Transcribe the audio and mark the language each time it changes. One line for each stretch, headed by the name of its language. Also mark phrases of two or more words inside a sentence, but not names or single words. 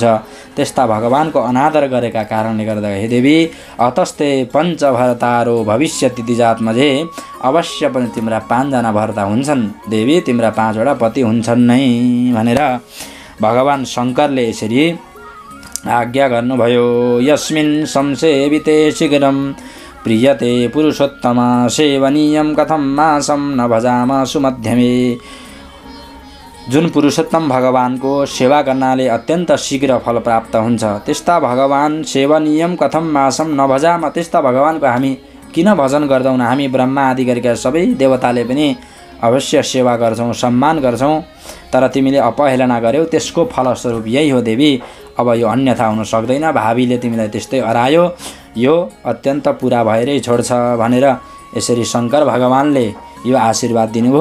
Nepali: त्यस्ता भगवानको अनादर गरेका कारणले गर्दा हे देवी
Sanskrit: अतस्ते पञ्च भरतारो भविष्य तिथिजातमध्ये
Nepali: अवश्य पनि तिम्रा 5 जना भरता हुन्छन् देवी, तिम्रा 5 वटा पति हुन्छन् नै भनेर भगवान शङ्करले यसरी आज्ञा गर्नुभयो।
Sanskrit: यस्मिन् संसेविते शीघ्रं प्रियते पुरुषोत्तम सेवनीयम कथम मासम न भजाम सुमध्यमे।
Nepali: जुन पुरुषोत्तम भगवानको सेवा गर्नाले अत्यन्त शीघ्र फल प्राप्त हुन्छ, त्यस्ता भगवान
Sanskrit: सेवनीयम कथम मासम न भजाम।
Nepali: त्यस्ता भगवानको हामी किन भजन गर्दैनौँ? हामी ब्रह्मा आदि गरेका सबै देवताले पनि अवश्य सेवा गर्छौँ, सम्मान गर्छौँ, तर तिमीले अपहेलना गर्यौ, त्यसको फलस्वरूप यही हो देवी। अब यो अन्यथा हुन सक्दैन। भावीले तिमीलाई त्यस्तै हरायो, यो अत्यन्त पुरा भएरै छोड्छ भनेर यसरी शङ्कर भगवानले यो आशीर्वाद दिनुभयो।